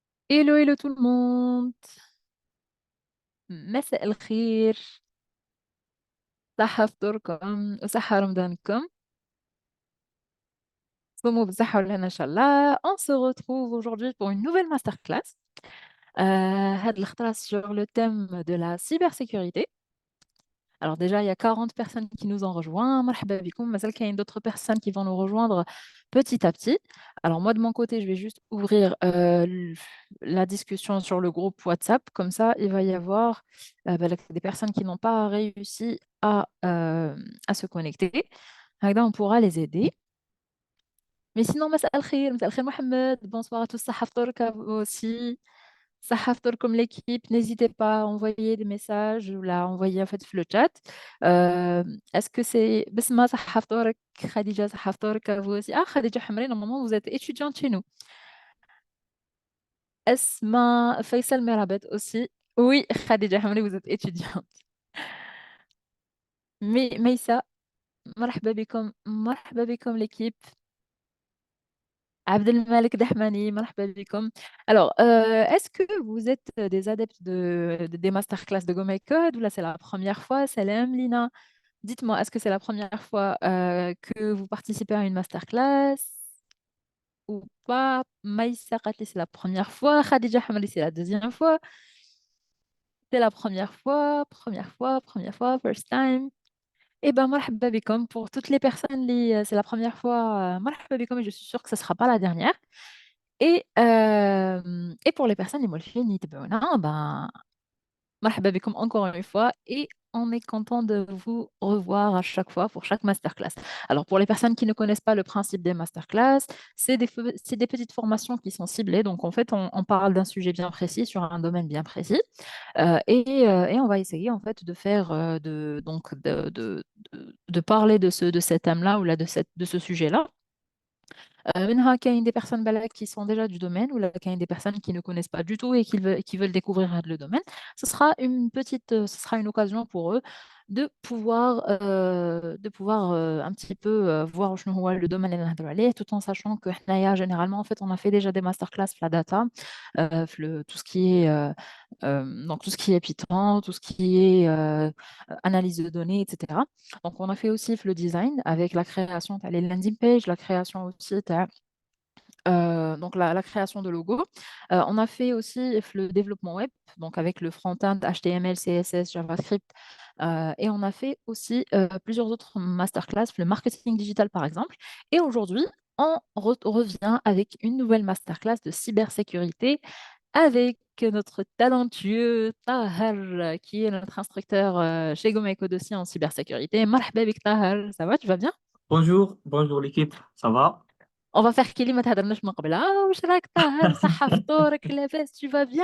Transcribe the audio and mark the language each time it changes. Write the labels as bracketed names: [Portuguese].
[French] Hello, hello tout le monde. [Arabic] مساء الخير. صحة فطوركم وصحة رمضانكم. صوموا بالصحة والهنا إن شاء الله. [French] On se retrouve aujourd'hui pour une nouvelle masterclass. [Arabic] هاد الخطرة [French] sur le thème de la cybersécurité. Alors déjà, il y a 40 personnes qui nous ont rejoints. [Arabic] مرحبا بكم. مازال كاين [French] d'autres personnes qui vont nous rejoindre petit à petit. Alors moi, de mon côté, je vais juste ouvrir la discussion sur le groupe WhatsApp. Comme ça, il va y avoir des personnes qui n'ont pas réussi à se connecter. [Arabic] هكذا, [French] on pourra les aider. Mais sinon, [Arabic] مساء الخير [French] Mohamed. Bonsoir à tous. [Arabic] صحة فطورك [French] à vous aussi. [Arabic] صحة فطوركم l'équipe. [French] N'hésitez pas à envoyer des messages ou là envoyer en fait le chat. Est-ce que c'est [Arabic] بسمة صحة فطورك خديجة صحة فطورك [French] à vous aussi. Ah Khadija Hamri, normalement vous êtes étudiante chez nous. Esma Faisal Merabet aussi. Oui, Khadija Hamri, vous êtes étudiante. Mais Maïssa, [Arabic] مرحبا بكم [French] l'équipe. [Arabic] Abdelmalek Dahmani, مرحبا بكم. [French] Alors, est-ce que vous êtes des adeptes des masterclass de Go My Code ou là c'est la première fois? Salam Lina. Dites-moi, est-ce que c'est la première fois que vous participez à une masterclass ou pas? Maïssa Qatli, c'est la première fois. Khadija Hamali, c'est la deuxième fois. C'est la première fois, [English] first time. [French] Eh ben, [Arabic] مرحبا بكم [French] pour toutes les personnes, c'est la première fois. [Arabic] مرحبا بكم [French] et je suis sûre que ce ne sera pas la dernière. Et pour les personnes, les molfines, ben, [Arabic] مرحبا بكم [French] encore une fois et on est content de vous revoir à chaque fois pour chaque masterclass. Alors pour les personnes qui ne connaissent pas le principe des masterclass, c'est des petites formations qui sont ciblées. Donc en fait, on parle d'un sujet bien précis sur un domaine bien précis et on va essayer en fait de faire de parler de cet thème-là ou là, de ce sujet-là [Arabic] منها كاين [French] des personnes qui sont déjà du domaine ou là [Arabic] كاين [French] des personnes qui ne connaissent pas du tout et qui veulent découvrir le domaine. Ce sera une occasion pour eux de pouvoir un petit peu voir [Arabic] شنو هو [French] le domaine [Arabic] اللي نهضروا عليه [French] tout en sachant que [Arabic] حنايا [French] généralement en fait on a fait déjà des masterclass [Arabic] في [French] la data tout ce qui est donc tout ce qui est Python, tout ce qui est analyse de données, etc. Donc, on a fait aussi le design avec la création des landing pages, la création aussi donc la création de logos. On a fait aussi le développement web, donc avec le front-end HTML, CSS, JavaScript. Et on a fait aussi plusieurs autres masterclass, le marketing digital par exemple. Et aujourd'hui, on revient avec une nouvelle masterclass de cybersécurité avec notre talentueux Tahar, qui est notre instructeur chez GoMyCode aussi en cybersécurité. [Arabic] Marhaba bik [French] Tahar, ça va, tu vas bien? Bonjour, bonjour l'équipe, ça va? On va faire [Arabic] كلمة ما تهضرناش من قبل. واش راك طاهر؟ صحة فطورك لاباس؟ [French] tu vas bien?